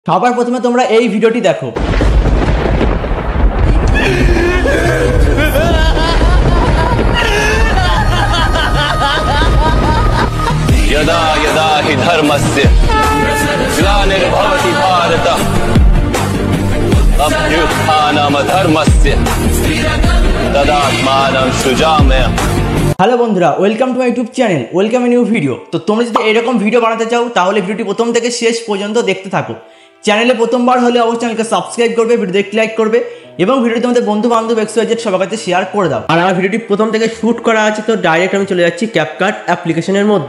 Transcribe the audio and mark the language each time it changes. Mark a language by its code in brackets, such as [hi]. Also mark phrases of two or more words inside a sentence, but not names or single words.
[bn] সবার প্রথমে তোমরা এই ভিডিওটি দেখো। [sa] यदा यदा हि धर्मस्य ग्लानिर्भवति भारत अभ्युत्थानमधर्मस्य तदात्मानं सृजाम्यहम्। [en] Hello বন্ধুরা, welcome to my YouTube channel, welcome a new video। [bn] তো তোমরা যদি এরকম ভিডিও বানাতে চাও তাহলে ভিডিওটি প্রথম থেকে শেষ পর্যন্ত দেখতে থাকো। চ্যানেলে প্রথমবার হলে অবশ্যই চ্যানেলকে সাবস্ক্রাইব করবে, ভিডিও দেখে লাইক করবে এবং ভিডিওটি তোমাদের বন্ধু বান্ধব এক্সওয়াইজেড সবার কাছে শেয়ার করে দাও। আর আমার ভিডিওটি প্রথম থেকে শ্যুট করা আছে, তো ডাইরেক্ট আমি চলে যাচ্ছি ক্যাপকাট অ্যাপ্লিকেশনের মধ্যে।